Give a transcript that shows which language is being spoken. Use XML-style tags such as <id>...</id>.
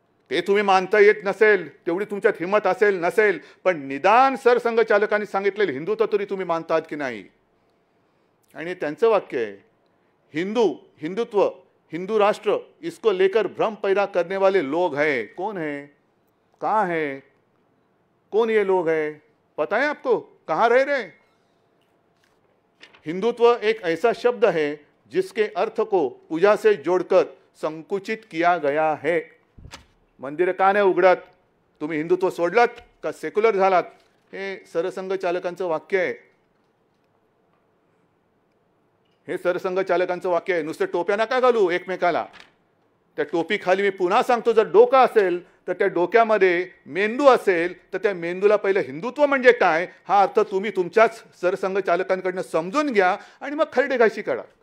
<mr>ते तुम्ही मानता येत नसेल, तेवढी तुमच्यात हिंमत असेल नसेल, पण निदान सरसंघ चालकांनी सांगितलेलं हिंदुत्व तरी तुम्ही मानतात की नाही? आणि त्यांचं वाक्य आहे,</mr> <hi>हिंदुत्व हिंदू राष्ट्र इसको लेकर भ्रम पैदा करने वाले लोग हैं। कौन है, कहाँ है, कौन ये लोग हैं, पता है आपको, कहाँ रह रहे? हिंदुत्व एक ऐसा शब्द है जिसके अर्थ को पूजा से जोड़कर संकुचित किया गया है।</hi> <mr>मंदिर का नाही उघडत, तुम्ही हिंदुत्व सोडलात का सेक्युलर झालात, हे सरसंघ चालकांचं वाक्य आहे। हे सरसंघ चालकांचं वाक्य आहे। नुसते टोप्या नका घालू एकमेकाला। त्या टोपी खाली मी पुन्हा सांगतो, जर डोकं असेल तर त्या डोक्यामध्ये मेंदू असेल तर त्या मेंदूला पहिलं हिंदुत्व म्हणजे काय हा अर्थ तुम्ही तुमच्याच सरसंघ चालकांकडून समजून घ्या आणि मग खरडेघाशी करा।</mr>